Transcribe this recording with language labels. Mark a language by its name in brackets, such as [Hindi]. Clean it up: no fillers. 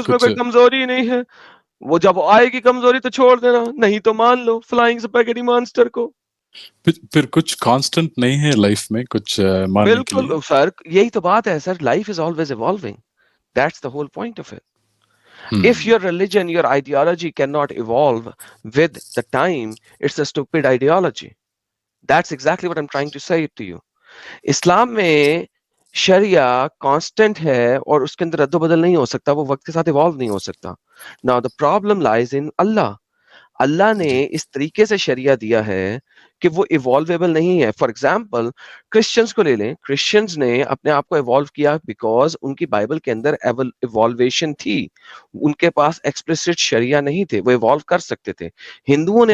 [Hindi] उसमें कुछ। कोई कमजोरी नहीं है, वो जब आएगी कमजोरी तो छोड़ देना, नहीं तो मान लो फ्लाइंग स्पैगेटी मॉन्स्टर को। फिर कुछ कांस्टेंट नहीं है लाइफ में कुछ मानने के लिए। बिल्कुल सर, यही तो बात है sir, [English] Life is always evolving, that's the whole point of it. If your religion, your ideology cannot evolve with the time, it's a stupid ideology. That's exactly what I'm trying to say to you. [Hindi] इस्लाम में शरिया constant है और उसके अंदर रद्द-बदल नहीं हो सकता, वो वक्त के साथ इवॉल्व नहीं हो सकता। [English] Now the problem lies in Allah. [Hindi] अल्लाह ने जी इस तरीके से शरिया दिया है कि वो इवॉल्वेबल नहीं है। [English] for example [Hindi] क्रिश्चियंस को ले लें, क्रिश्चियंस ने अपने आप को इवॉल्व किया बिकॉज उनकी बाइबल के अंदर इवॉल्वेशन थी, उनके पास एक्सप्लिसिट शरिया नहीं थे, वो इवॉल्व कर सकते थे। हिंदुओं ने